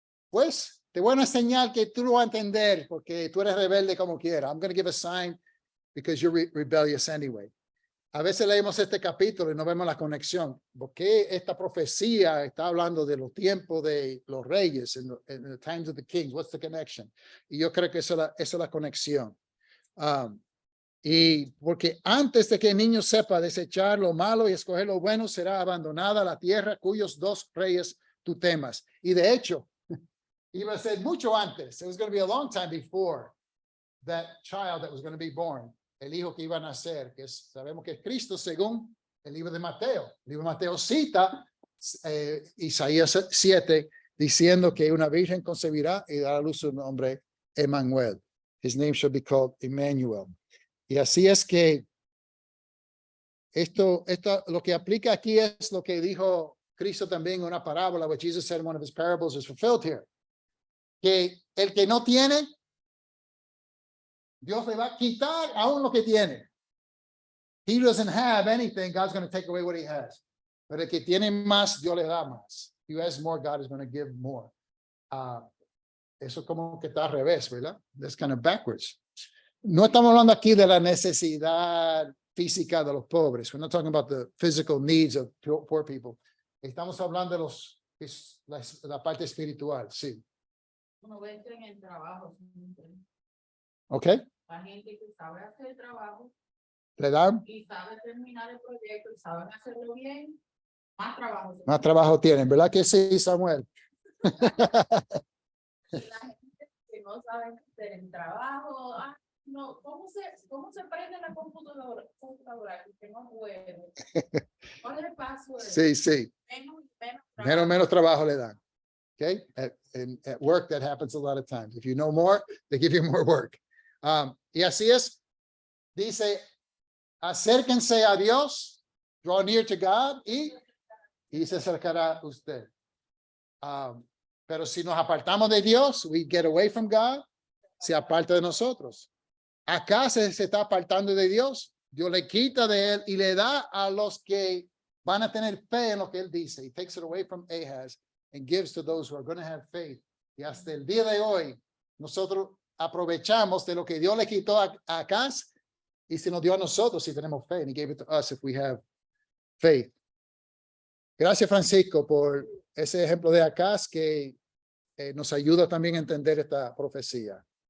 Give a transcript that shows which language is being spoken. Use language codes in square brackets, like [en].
[es] Pues te voy a una señal que tú no vas a entender porque tú eres rebelde como quiera. [en] I'm going to give a sign because you're rebellious anyway. [es] A veces leemos este capítulo y no vemos la conexión. ¿Por qué esta profecía está hablando de los tiempos de los reyes, [en] in the times of the kings? What's the connection? [es] Y yo creo que esa es la conexión. Y porque antes de que el niño sepa desechar lo malo y escoger lo bueno, será abandonada la tierra cuyos dos reyes tú temas. Y de hecho, iba a ser mucho antes. [en] It was going to be a long time before that child that was going to be born. [es] El hijo que iba a nacer, que sabemos que es Cristo según el libro de Mateo. El libro de Mateo cita Isaías 7 diciendo que una virgen concebirá y dará a luz su nombre Emmanuel. [en] His name shall be called Emmanuel. [es] Y así es que esto lo que aplica aquí es lo que dijo Cristo también en una parábola, [en] which Jesus said in one of his parables is fulfilled here. [es] Que el que no tiene, Dios le va a quitar aún lo que tiene. [en] He doesn't have anything, God's going to take away what he has. [es] Pero el que tiene más, Dios le da más. [en] He has more, God is going to give more. [es] Eso como que está al revés, ¿verdad? [en] That's kind of backwards. [es] No estamos hablando aquí de la necesidad física de los pobres. [en] We're not talking about the physical needs of poor people. [es] Estamos hablando de la parte espiritual, sí. Uno ve en el trabajo. [en] Okay. [es] La gente que sabe hacer trabajo le dan, y saben terminar el proyecto y saben hacerlo bien, más trabajo. más trabajo tienen, ¿verdad que sí, Samuel? Y la gente que no sabe hacer el trabajo, no, ¿cómo se prende la computadora? Que no puede. ¿Cuál es el password? Sí, sí, menos trabajo le dan. [en] Okay, at work that happens a lot of times. If you know more, they give you more work. [es] Y así es, dice, acérquense a Dios, [en] draw near to God [es] y se acercará usted. Pero si nos apartamos de Dios, [en] we get away from God, [es] se aparta de nosotros. Acá se está apartando de Dios, Dios le quita de él y le da a los que van a tener fe en lo que él dice. [en] He takes it away from Ahaz and gives to those who are going to have faith. [es] Y hasta el día de hoy, nosotros aprovechamos de lo que Dios le quitó a Acaz y se nos dio a nosotros si tenemos fe. [en] And he gave it to us if we have faith. [es] Gracias, Francisco, por ese ejemplo de Acaz que nos ayuda también a entender esta profecía.